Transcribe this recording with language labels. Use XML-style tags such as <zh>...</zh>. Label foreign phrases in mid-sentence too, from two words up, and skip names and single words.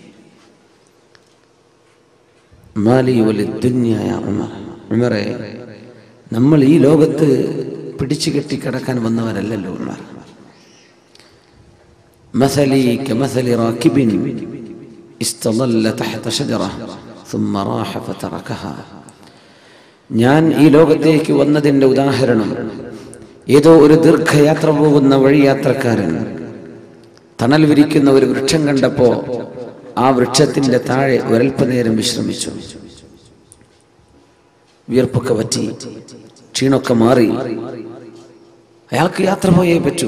<ar>ما لي وللدنيا يا عمر,</ar> <ml>ഉമറെ, നമ്മൾ ഈ ലോകത്ത് പിടിച്ചു കെട്ടി കിടക്കാൻ വന്നവരല്ലല്ലോ ഉമർ.</ml> <ar>مثلي كمثل راكب استظل تحت شجرة ثم راح فتركها.</ar> <ml>ഞാൻ ഈ ലോകത്തേക്ക് വന്നതിൻ്റെ ഉദാഹരണം, ഏതോ ഒരു ദീർഘയാത്ര പോകുന്ന വഴിയാത്രക്കാരൻ തണൽ വിരിക്കുന്ന ഒരു വൃക്ഷം കണ്ടപ്പോ ആ വൃക്ഷത്തിന്റെ താഴെ ഒരൽപ്പനേരം വിശ്രമിച്ചു. വിയർപ്പൊക്കെ പറ്റി, ക്ഷീണമൊക്കെ മാറി, അയാൾക്ക് യാത്ര പോയേ പറ്റൂ.</ml>